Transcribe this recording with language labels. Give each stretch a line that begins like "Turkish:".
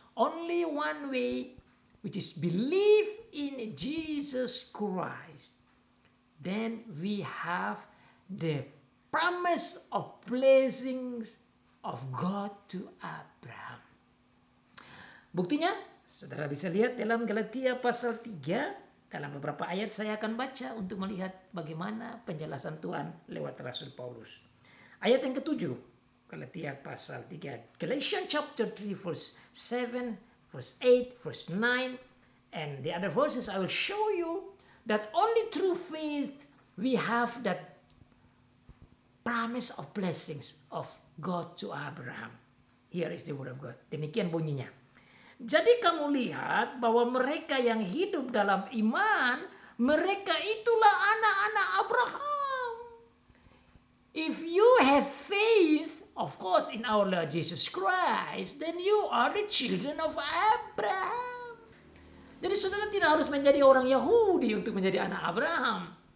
English: Only one way, which is believe in Jesus Christ. Then we have the promise of blessings of God to Abraham.
Indonesian: Buktinya, saudara bisa lihat dalam Galatia pasal 3. Dalam beberapa ayat saya akan baca untuk melihat bagaimana penjelasan Tuhan lewat Rasul Paulus. Ayat yang ke-7, Galatia pasal 3.
English: Galatians chapter 3 verse 7, verse 8, verse 9. And the other verses I will show you that only through faith we have that promise of blessings of God to Abraham. Here is the word of God.
Indonesian: Demikian bunyinya. Jadi kamu lihat bahwa mereka yang hidup dalam iman, mereka itulah anak-anak Abraham.
English: If you have faith, of course, in our Lord Jesus Christ, then you are the children of Abraham.
Indonesian: Jadi saudara tidak harus menjadi orang Yahudi untuk menjadi anak Abraham.